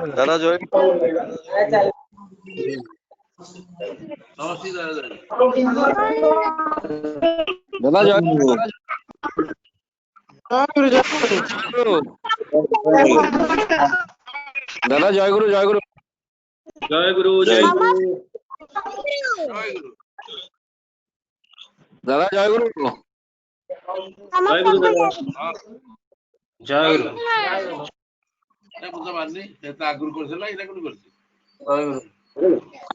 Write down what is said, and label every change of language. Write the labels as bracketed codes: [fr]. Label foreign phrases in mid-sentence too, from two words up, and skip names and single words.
[hi] दादा जय दादा जय गुरु दादा जय गुरु जय गुरु जय गुरु जय गुरु दादा जय गुरु जय गुरु दादा जय गुरु [or] ବୁଝ ମାନି ସେ ତ ଆଗରୁ କରିଥିଲା ଏଇଟା କୋଉଠି କରିଛି